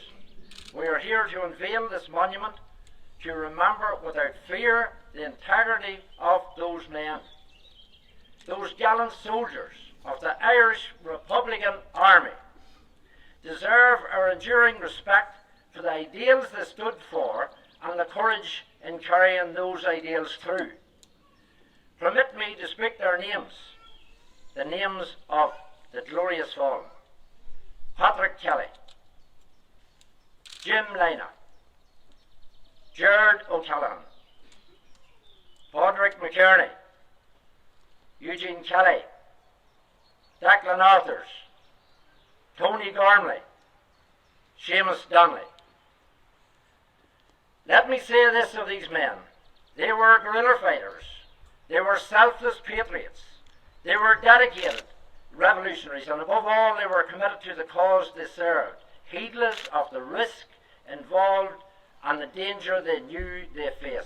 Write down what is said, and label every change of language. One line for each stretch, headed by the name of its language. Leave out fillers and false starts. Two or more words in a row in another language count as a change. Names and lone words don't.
English: We are here to unveil this monument to remember without fear the integrity of those men, those gallant soldiers of the Irish Republican Army, deserve our enduring respect for the ideals they stood for and the courage in carrying those ideals through. Permit me to speak their names, the names of the glorious fallen: Patrick Kelly, Jim Lynagh, Gerard O'Callaghan, Padraig McKerney, Eugene Kelly, Declan Arthurs, Tony Gormley, Seamus Donnelly. Let me say this of these men: they were guerrilla fighters, they were selfless patriots, they were dedicated revolutionaries, and above all they were committed to the cause they served, heedless of the risk involved and the danger they knew they faced.